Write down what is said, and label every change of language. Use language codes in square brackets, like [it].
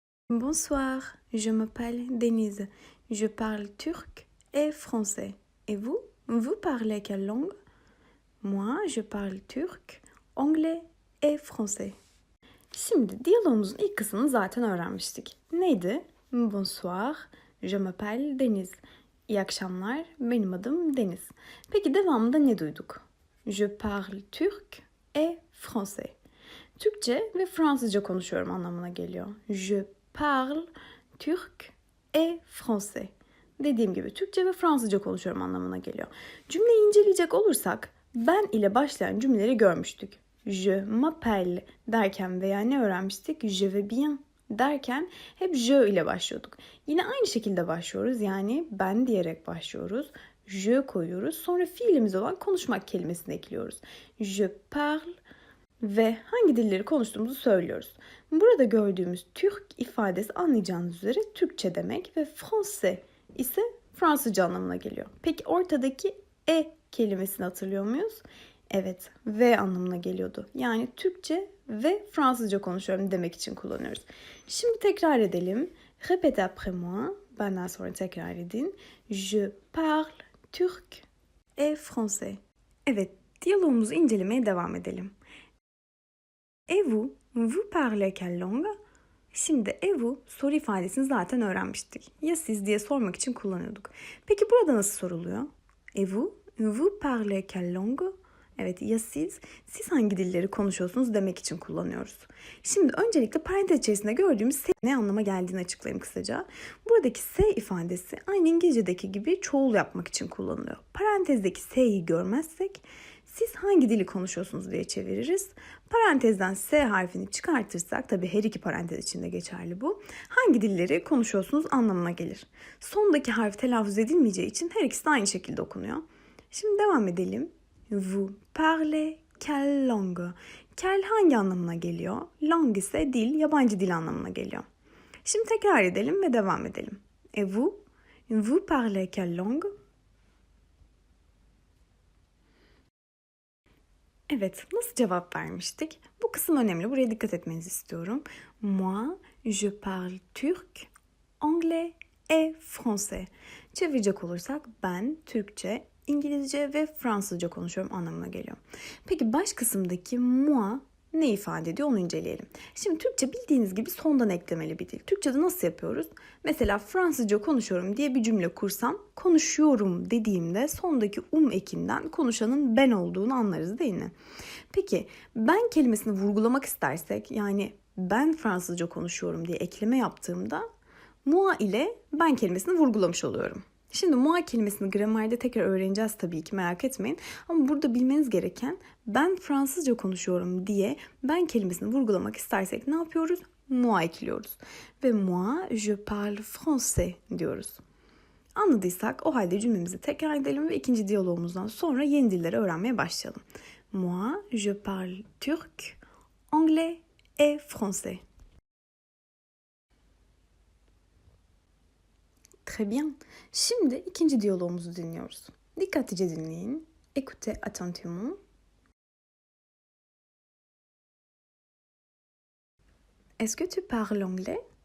[fr] Bonsoir, je m'appelle Denise. Je parle turc et français. Et vous? Vous parlez quelle langue? Moi, je parle turc, anglais et français. [tr] Şimdi diyalogumuzun ilk kısmını zaten öğrenmiştik. Neydi? [fr] Bonsoir, je m'appelle Denise. [tr] İyi akşamlar, benim adım Deniz. Peki devamında ne duyduk? [fr] Je parle turc et français. [tr] Türkçe ve Fransızca konuşuyorum anlamına geliyor. [fr] Je parle turc et français. [tr] Dediğim gibi Türkçe ve Fransızca konuşuyorum anlamına geliyor. Cümleyi inceleyecek olursak ben ile başlayan cümleleri görmüştük. [fr] Je m'appelle [tr] derken veya ne öğrenmiştik? [fr] Je vais bien [tr] derken hep je ile başlıyorduk. Yine aynı şekilde başlıyoruz. Yani ben diyerek başlıyoruz. Je koyuyoruz. Sonra fiilimiz olan konuşmak kelimesini ekliyoruz. [fr] Je parle [tr] ve hangi dilleri konuştuğumuzu söylüyoruz. Burada gördüğümüz Türk ifadesi anlayacağınız üzere Türkçe demek ve Français ise Fransızca anlamına geliyor. Peki ortadaki kelimesini hatırlıyor muyuz? Evet, ve anlamına geliyordu. Yani Türkçe ve Fransızca konuşuyorum demek için kullanıyoruz. Şimdi tekrar edelim. [fr] Répétez après moi. [tr] Benden sonra tekrar edin. [fr] Je parle turc et français. [tr] Evet, diyalogumuzu incelemeye devam edelim. [fr] Et vous? Vous parlez quelle langue? [tr] Şimdi [fr] et vous [tr] soru ifadesini zaten öğrenmiştik. Ya siz diye sormak için kullanıyorduk. Peki burada nasıl soruluyor? [fr] Et vous? Vous parlez quelle langue? [tr] Evet, ya siz hangi dilleri konuşuyorsunuz demek için kullanıyoruz. Şimdi öncelikle parantez içerisinde gördüğümüz S ne anlama geldiğini açıklayayım kısaca. Buradaki S ifadesi aynı İngilizce'deki gibi çoğul yapmak için kullanılıyor. Parantezdeki S'yi görmezsek siz hangi dili konuşuyorsunuz diye çeviririz. Parantezden S harfini çıkartırsak, tabii her iki parantez içinde geçerli bu. Hangi dilleri konuşuyorsunuz anlamına gelir. Sondaki harf telaffuz edilmeyeceği için her ikisi de aynı şekilde okunuyor. Şimdi devam edelim. [fr] Vous parlez quelle langue? [tr] Quelle hangi anlamına geliyor? Langue ise dil, yabancı dil anlamına geliyor. Şimdi tekrar edelim ve devam edelim. [fr] Et vous? Vous parlez quelle langue? [tr] Evet, nasıl cevap vermiştik? Bu kısım önemli. Buraya dikkat etmenizi istiyorum. [fr] Moi, je parle turc, anglais et français. [tr] Çevirecek olursak ben Türkçe, İngilizce ve Fransızca konuşuyorum anlamına geliyor. Peki baş kısımdaki moi ne ifade ediyor onu inceleyelim. Şimdi Türkçe bildiğiniz gibi sondan eklemeli bir dil. Türkçe'de nasıl yapıyoruz? Mesela Fransızca konuşuyorum diye bir cümle kursam, konuşuyorum dediğimde sondaki ekinden konuşanın ben olduğunu anlarız değil mi? Peki ben kelimesini vurgulamak istersek, yani ben Fransızca konuşuyorum diye ekleme yaptığımda moi ile ben kelimesini vurgulamış oluyorum. Şimdi moi kelimesini gramerde tekrar öğreneceğiz tabii ki, merak etmeyin. Ama burada bilmeniz gereken, ben Fransızca konuşuyorum diye ben kelimesini vurgulamak istersek ne yapıyoruz? Moi ekliyoruz. Ve [fr] moi je parle français [tr] diyoruz. Anladıysak o halde cümlemizi tekrar edelim ve ikinci diyalogumuzdan sonra yeni dilleri öğrenmeye başlayalım. [fr] Moi je parle turc, anglais et français. Très bien. [tr] Şimdi ikinci diyalogumuzu dinliyoruz. Dikkatlice dinleyin. [fr] Écoutez attentivement. Est-ce que tu parles anglais?